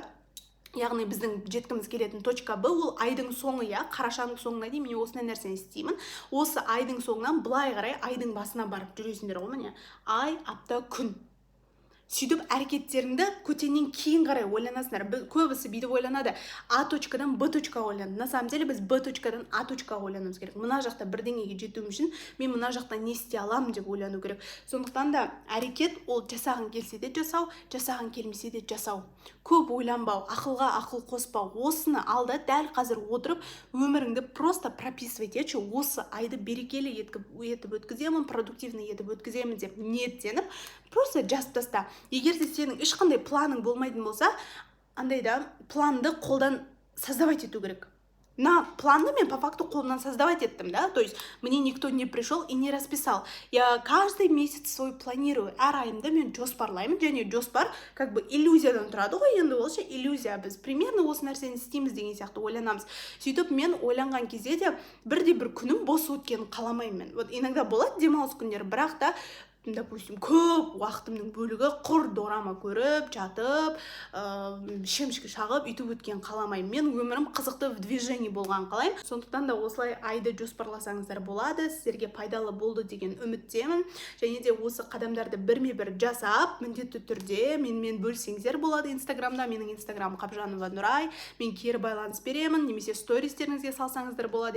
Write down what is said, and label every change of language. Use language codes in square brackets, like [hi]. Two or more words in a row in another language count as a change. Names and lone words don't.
[kk] Яғни біздің жеткіміз келетін точка Б ол айдың соңы, қарашаның соңына дейін мен осындай нәрсені істеймін. Осы айдың соңынан былай қарай айдың басына барып жүресіңдер ғой, міне. Ай, апта, күн. Сөйтіп әрекеттеріңді көтеннен кейін қарай ойланасыңдар. Көбісі бүйтіп ойланады, А точкадан Б точкаға ойланады. [ru] На самом деле [kk] біз Б точкадан А точкаға ойлануымыз керек. Мына жақта бірдеңеге жетуім үшін мен мына жақта не істей аламын деп ойлану керек. Сондықтан да әрекет ол жасағың келсе де жасау, жасағың келмесе де жасау. Көп ойланбау, ақылға ақыл қоспау. Осыны алда дәл қазір отырып өміріңді [ru] просто прописывать [kk] етші. Осы айды берекелі етіп өткіземін, продуктивный етіп өткіземін деп ниеттеніп, просто жазып таста. Егер де сенің ешқандай планың болмайтын болса, андай да планды қолдан создавать ету керек. На планды мен [ru] по факту [kk] қолымнан создавать еттім, да, [ru] то есть мне никто не пришел и не расписал. Я каждый месяц свой планирую, [kk] әр айымды мен жоспарлаймын, және жоспар [ru] как бы [kk] иллюзиядан тұрады ғой, енді ол ше иллюзия, біз примерно осы нәрсені істейміз деген сияқты ойланамыз. Сөйтіп мен ойланған кезде де бір күнім бос өткенін қаламаймын. [ru] Вот иногда [kk] болады демалыс күндері, бірақ та допустим, көп уақытымның бөлігі құр дорама көріп, жатып, шемішке шағып, үйтіп өткен қаламаймын. Мен өмірім қызықты [ru] в движении [kk] болған қалаймын. Сондықтан да осылай айды жоспарласаңыздар болады, сіздерге пайдалы болды деген үміттемін. Және де осы қадамдарды бірме-бір жасап, міндетті түрде менімен бөлсеңіздер болады Инстаграмда. Менің Инстаграмым Қабжанова Нұрай. Мен кері байланыс беремін, немесе стористеріңізге салсаңыздар болады.